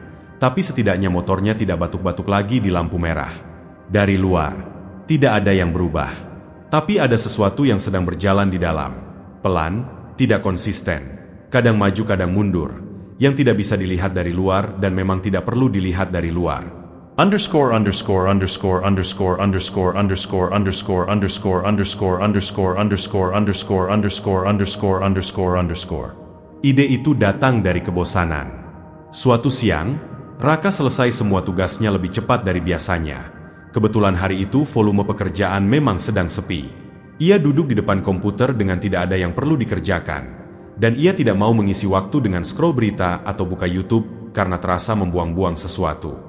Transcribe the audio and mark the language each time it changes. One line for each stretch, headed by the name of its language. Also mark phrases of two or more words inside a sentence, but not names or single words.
Indonesian: Tapi setidaknya motornya tidak batuk-batuk lagi di lampu merah. Dari luar, tidak ada yang berubah. Tapi ada sesuatu yang sedang berjalan di dalam. Pelan, tidak konsisten. Kadang maju kadang mundur. Yang tidak bisa dilihat dari luar dan memang tidak perlu dilihat dari luar. Underscore underscore underscore underscore underscore underscore underscore underscore underscore underscore underscore underscore underscore underscore underscore underscore. Ide itu datang dari kebosanan. Suatu siang, Raka selesai semua tugasnya lebih cepat dari biasanya. Kebetulan hari itu volume pekerjaan memang sedang sepi. Ia duduk di depan komputer dengan tidak ada yang perlu dikerjakan. Dan ia tidak mau mengisi waktu dengan scroll berita atau buka YouTube karena terasa membuang-buang sesuatu.